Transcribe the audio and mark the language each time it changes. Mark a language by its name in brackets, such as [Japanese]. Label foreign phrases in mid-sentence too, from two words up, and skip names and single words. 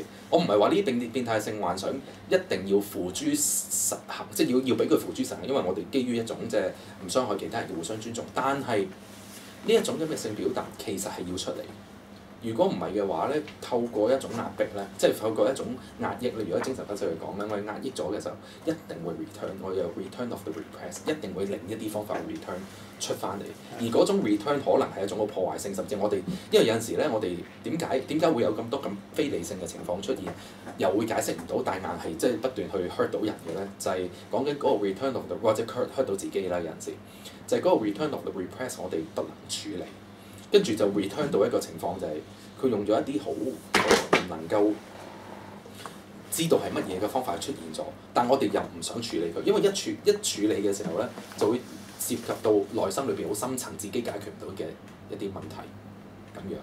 [Cantonese] 我唔係話呢啲變態性幻想一定要付諸實行，即係要俾佢付諸實行，因為我哋基於一種即係唔傷害其他人嘅互相尊重。但係呢一種咁嘅性表達其實係要出嚟， 如果唔係嘅話咧，透過一種壓迫咧，即係透過一種壓抑，你如果精神分析嚟講咧，我哋壓抑咗嘅時候，一定會 return，我有 [English] return of the repress， [Cantonese] 一定會另一啲方法 return 出翻嚟。而嗰種 return 可能係一種好破壞性，甚至我哋因為有陣時咧，我哋點解會有咁多咁非理性嘅情況出現，又會解釋唔到，但硬係即係不斷去 hurt 到人嘅咧，就係講緊嗰個 [English] return of the [Cantonese] 或者 hurt 到自己啦，有陣時就係嗰個 [English] return of the repress， [Cantonese] 我哋不能處理。跟住就 return 到一個情況，就係佢用咗一啲好唔能夠知道係乜嘢嘅方法出現咗，但我哋又唔想處理佢，因為一處理嘅時候咧，就會涉及到內心裏邊好深層自己解決唔到嘅一啲問題，咁樣。